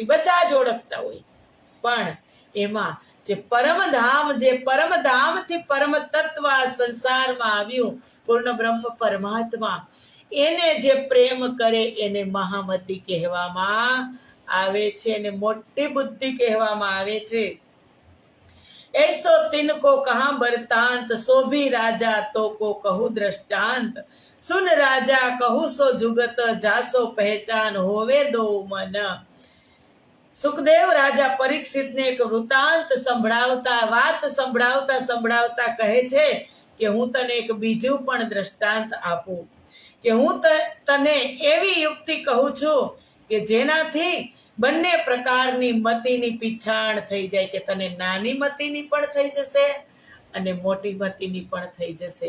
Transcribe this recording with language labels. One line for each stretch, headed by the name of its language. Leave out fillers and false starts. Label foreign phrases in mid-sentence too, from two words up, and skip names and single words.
Gujarati: બધા જ ઓળખતા હોય, પણ એમાં જે પરમધામથી પરમ તત્વ સંસારમાં આવ્યું, પૂર્ણ બ્રહ્મ પરમાત્મા, એને જે પ્રેમ કરે એને મહામતી કહેવામાં આવે છે, અને મોટી બુદ્ધિ કહેવામાં આવે છે.
Braj: ऐसो तिनको कहा बरतांत, सोभी राजा तो को कहू दृष्टांत, सुन राजा कहू सो जुगत, जासो पहचान होवे दो मन.
Gujarati: સુખદેવ રાજા પરીક્ષિતને એક વૃતાંત સંભળાવતા કહે છે કે હું તને એક બીજું પણ દ્રષ્ટાંત આપું, કે હું તને એવી યુક્તિ કહું છું કે જેનાથી બંને પ્રકારની મતીની પીછાણ થઈ જાય, કે તને નાની મતીની પણ થઈ જશે અને મોટી મતીની પણ થઈ જશે.